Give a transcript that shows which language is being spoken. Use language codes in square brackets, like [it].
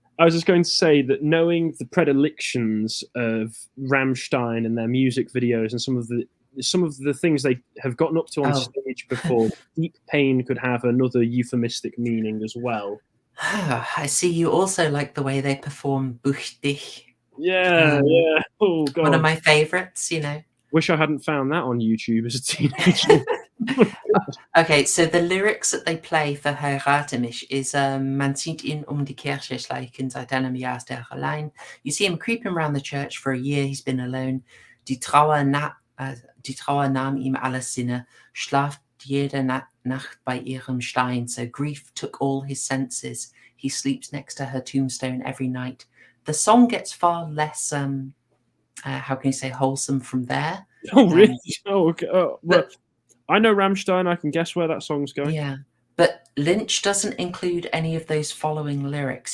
[en] I was just going to say that knowing the predilections of Rammstein and their music videos and some of the things they have gotten up to on stage before, deep pain could have another euphemistic meaning as well. I see you also like the way they perform Buch dich. Yeah. Oh, God. One of my favourites, Wish I hadn't found that on YouTube as a teenager. Okay, so the lyrics that they play for Heirate mich is [de] Man sieht ihn die Kirche schleichen seit einem Jahr ist allein. [en] You see him creeping around the church for a year, he's been alone. [de] Die Trauer nahm ihm alle Sinne, schlaft jede Nacht bei ihrem Stein. [en] So grief took all his senses. He sleeps next to her tombstone every night. The song gets far less, how can you say, wholesome from there. Oh, really? Okay. Well, I know Rammstein. I can guess where that song's going. Yeah, but Lynch doesn't include any of those following lyrics.